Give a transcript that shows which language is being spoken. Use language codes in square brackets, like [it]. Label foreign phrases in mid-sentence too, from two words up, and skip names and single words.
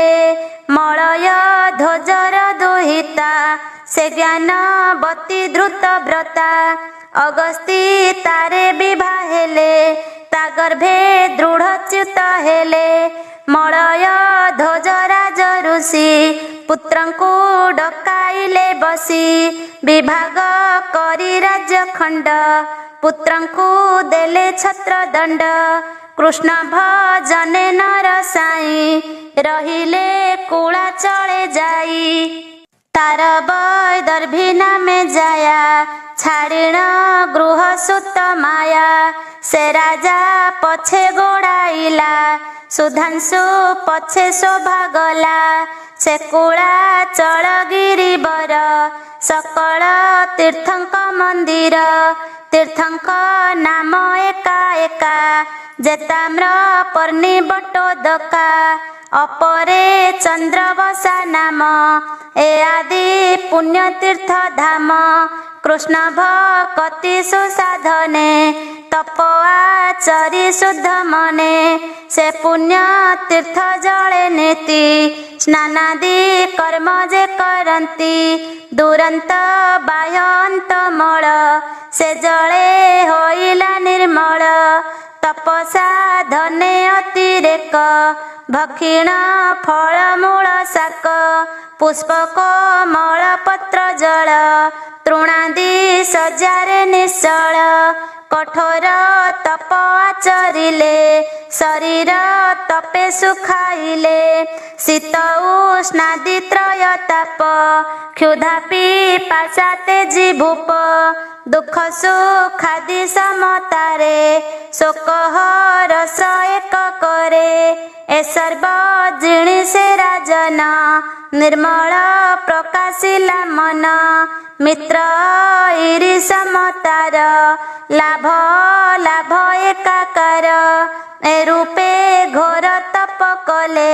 [or] ମଳୟ ଧ୍ୱଜର ଦୁହିତା ସେ ଜ୍ଞାନବତୀ ଧୃତ ବ୍ରତା। ଅଗସ୍ତି ତାରେ ବିଭା ହେଲେ ତା ଗର୍ଭେ ଦୃଢ଼ ଚ୍ୟୁତ ହେଲେ। ମଳୟ ଧ୍ୱଜ ରାଜ ଋଷି ପୁତ୍ରଙ୍କୁ ଡକାଇଲେ ବସି ବିଭାଗ କରି ରାଜ୍ୟ ଖଣ୍ଡ ପୁତ୍ରଙ୍କୁ ଦେଲେ ଛତ୍ର ଦଣ୍ଡ କୃଷ୍ଣ ଭଜନେ ନର ସାଇ ରହିଲେ କୁଳା ଚଳେ ଯାଇ ତାର ବୈଦର୍ଭୀ ନାମେ ଜାୟା ଛାଡ଼ିଣ ଗୃହ ସୁତ ମାୟା ସେ ରାଜା ପଛେ ଗୋଡ଼ାଇଲା ସୁଧାଂଶୁ ପଛେ ଶୋଭା ଗଲା ସେ କୁଳା ଚଳ ଗିରିବର ସକଳ ତୀର୍ଥଙ୍କ ମନ୍ଦିର ତୀର୍ଥଙ୍କ ନାମ ଏକା ଏକା ଯେତାମ୍ର ପର୍ଣ୍ଣୀ ବଟୋଦକା ଅପରେ ଚନ୍ଦ୍ରବସା ନାମ ଏ ଆଦି ପୁଣ୍ୟ ତୀର୍ଥ ଧାମ କୃଷ୍ଣ ଭକ୍ତି ସୁସାଧନେ ତପ ଆଚରି ଶୁଦ୍ଧ ମନେ ସେ ପୁଣ୍ୟ ତୀର୍ଥ ଜଳେ ନୀତି ସ୍ନାନାଦି କର୍ମ ଯେ କରନ୍ତି ଦୁରନ୍ତ ବାହ୍ୟ ଅନ୍ତ ମଳ ସେ ଜଳେ ହୋଇଲା ନିର୍ମଳ ତପସା ଧନେ ଅତିରେକ ଭକ୍ଷିଣ ଫଳ ମୂଳ ଶାକ ପୁଷ୍ପକ ମଳ ପତ୍ର ଜଳ ତୃଣାଦି ସଜାରେ ନିଶ୍ଚଳ କଠୋର ତପ ଆଚରିଲେ ଶରୀର ତପେ ସୁଖାଇଲେ ଶୀତ ଉଷ୍ଣାଦି ତ୍ରୟ ତାପ କ୍ଷୁଧା ପିପାସା ତେଜି ଭୂପ ଦୁଖ ସୁଖାଦି ସମତାରେ ଶୋକ ରସ ଏକ କରେ ଏ ସର୍ବ ଜିଣିସେ ରାଜନ ନିର୍ମଳ ପ୍ରକାଶିଲା ମନ ମିତ୍ର ଇରି ସମତାର ଲାଭ ଲାଭ ଏକାକାର ଏ ରୂପେ ଘୋର ତପ କଲେ